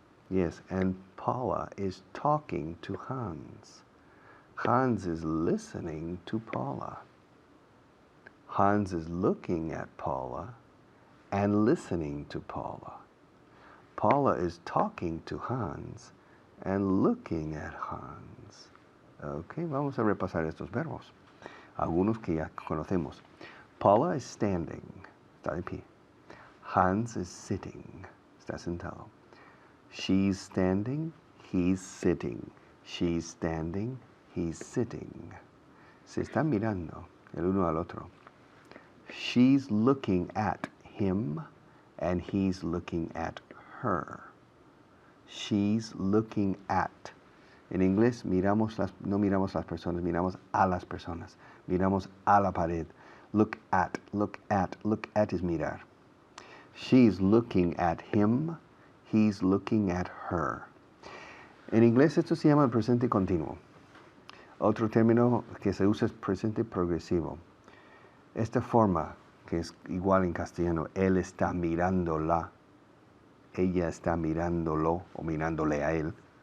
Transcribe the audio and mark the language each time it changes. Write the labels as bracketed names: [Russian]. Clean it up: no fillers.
[English] Yes, and Paula is talking to Hans. Hans is listening to Paula. Hans is looking at Paula and listening to Paula. Paula is talking to Hans and looking at Hans. [Spanish] Ok, vamos a repasar estos verbos. Algunos que ya conocemos. [English] Paula is standing, [Spanish] está de pie. [English] Hans is sitting, [Spanish] está sentado. [English] She's standing, he's sitting. She's standing, he's sitting. [Spanish] Se están mirando el uno al otro. [English] She's looking at him and he's looking at her. She's looking at. [Spanish] En inglés no miramos las personas, miramos a las personas. Miramos a la pared. [English] Look at, look at, look at is mirar. She's looking at him, he's looking at her. [Spanish] En inglés esto se llama el presente continuo. Otro término que se usa es presente progresivo. Esta forma, que es igual en castellano, él está mirándola, ella está mirándolo o mirándole a él.